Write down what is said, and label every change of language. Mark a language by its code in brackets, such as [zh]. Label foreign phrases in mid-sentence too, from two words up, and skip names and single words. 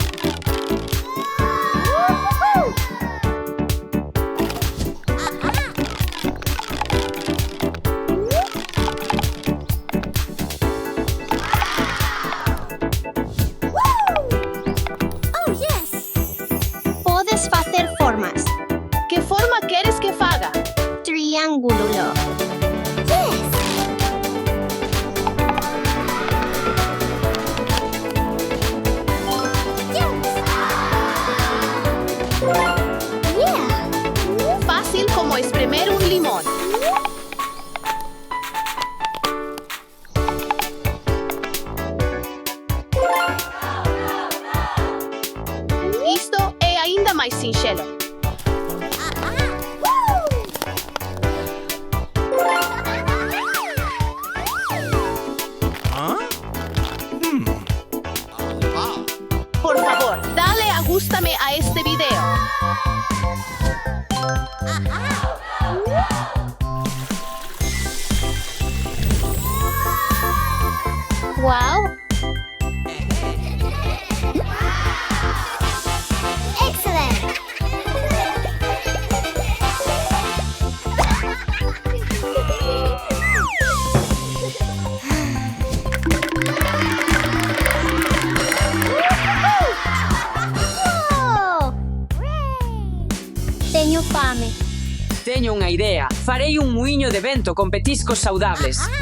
[en] Woo-hoo-hoo! Aha! Oh, yes! [gl] Podes facer formas. Que forma queres que faga? Triángulo. [en] Yes! Yes! Yeah! [gl] Fácil como espremer un limón. Isto é ainda mais sinxelo. Por favor, dale agústame a este video. [en] Wow! Excellent! Whoa! [gl] Teño fame. Teño unha idea. Farei un muiño de vento con petiscos saudables.